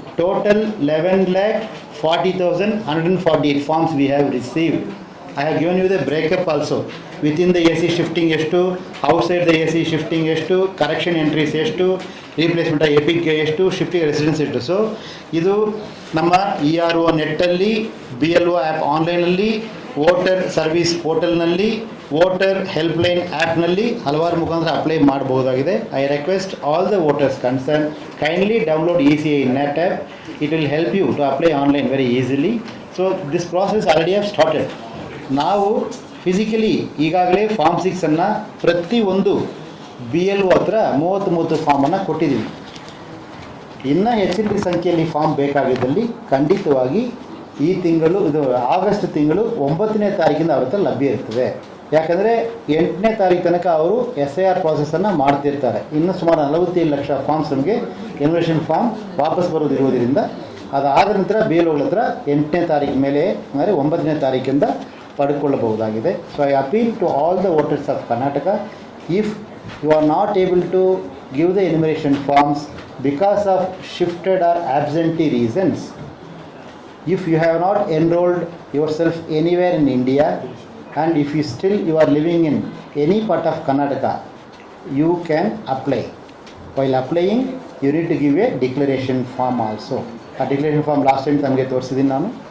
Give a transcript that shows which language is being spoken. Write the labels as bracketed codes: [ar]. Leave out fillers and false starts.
[en] Total 11,40,148 forms we have received. I have given you the breakup also. Within the AC shifting ಎಷ್ಟು, outside the AC shifting ಎಷ್ಟು, correction entries ಎಷ್ಟು, replacement of epic ಎಷ್ಟು, shifting residence ಎಷ್ಟು. [kn] So ಇದು ನಮ್ಮ ERO ನೆಟ್ಟಲ್ಲಿ, BLO app ಆನ್ಲೈನಲ್ಲಿ, voter service ಪೋರ್ಟಲ್ನಲ್ಲಿ, voter helpline ಆ್ಯಪ್ನಲ್ಲಿ ಹಲವಾರು ಮುಖಾಂತರ ಅಪ್ಲೈ ಮಾಡಬಹುದಾಗಿದೆ. [en] I request all the voters concern kindly download ECI net app. It will help you to apply online very easily. So this process already have started. [kn] ನಾವು physically ಈಗಾಗಲೇ form 6 ಪ್ರತಿಯೊಂದು BLO ಹತ್ರ 30 ಫಾರ್ಮನ್ನು ಕೊಟ್ಟಿದ್ದೀವಿ. ಇನ್ನೂ ಹೆಚ್ಚಿನ ಸಂಖ್ಯೆಯಲ್ಲಿ ಫಾರ್ಮ್ ಬೇಕಾಗಿದ್ದಲ್ಲಿ ಖಂಡಿತವಾಗಿ ಈ ತಿಂಗಳು ಇದು ಆಗಸ್ಟ್ ತಿಂಗಳು 9ನೇ ತಾರೀಕಿಂದ ಅವ್ರ ಹತ್ರ ಲಭ್ಯ ಇರ್ತದೆ. ಯಾಕಂದರೆ 8ನೇ ತಾರೀಕು ತನಕ ಅವರು SIR ಪ್ರಾಸೆಸನ್ನು ಮಾಡ್ತಿರ್ತಾರೆ. ಇನ್ನೂ ಸುಮಾರು 47 ಲಕ್ಷ ಫಾರ್ಮ್ಸ್ ನಮಗೆ ಎನ್ಯುಮರೇಷನ್ ಫಾರ್ಮ್ ವಾಪಸ್ ಬರೋದಿರುವುದರಿಂದ ಅದಾದ ನಂತರ BLOಗಳ ಹತ್ರ 8ನೇ ತಾರೀಕು ಮೇಲೆ ಅಂದರೆ 9ನೇ ತಾರೀಕಿಂದ ಪಡ್ಕೊಳ್ಳಬಹುದಾಗಿದೆ. [en] So I appeal to all the voters of Karnataka, if you are not able to give the enumeration forms because of shifted or absentee reasons, if you have not enrolled yourself anywhere in India and if you are living in any part of Karnataka, you can apply. While applying, you need to give a declaration form also. A declaration form last time [kn] ತಮಗೆ ತೋರಿಸಿದ್ದೀನಿ ನಾನು.